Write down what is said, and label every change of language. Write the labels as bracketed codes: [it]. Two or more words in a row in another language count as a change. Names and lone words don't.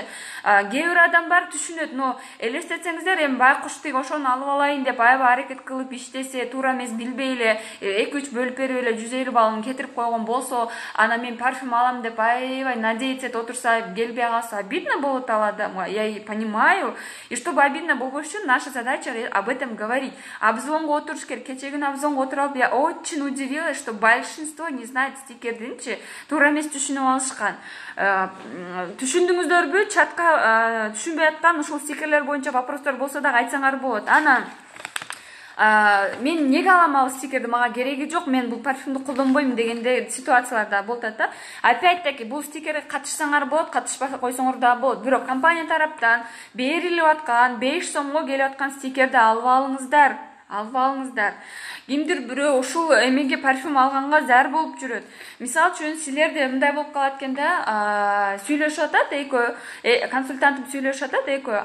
[ky] Кээ бир адам бар түшүнөт, но элестетсеңиздер, эми байкуш тиги ошону алып алайын деп аябай аракет кылып иштесе, туура эмес билбей эле 2-3 бөлүп берип эле 150 баллын кетирип койгон болсо, анан мен парфюм алам деп аябай надеяться этип отурса, келбей калса обидно болот ал адамга. [ru] Я и понимаю. И чтобы обидно [ky] болбош үчүн [ru] наша задача об этом говорить. [ky] Обзвонго отуруш керек. Кечээ күнү обзвонго отуруп, [ru] я очень удивилась, что большинство не знает [ky] стикердинчи, туура эмес түшүнүп алышкан. Түшүндүңүздөрбү? Чатка түшүнбөй аткан ушул стикерлер боюнча вопростор болсо дагы айтсаңар болот. Анан мен неге алам ал стикерди, мага кереги жок, мен бул парфюмду колдонбойм дегенде ситуациялар да болот да. Опять-таки бул стикерге катышсаңар болот, катышпай койсоңор да болот. Бирок компания тараптан берилип аткан 5 сомго келип аткан стикерди алып алыңыздар. Кимдир бирөө ушул эмеге парфюм алганга зар болуп жүрөт. Мисалы үчүн силерде мындай болуп калат экен да, сүйлөшүп атат экөө, консультантым сүйлөшүп атат экөө.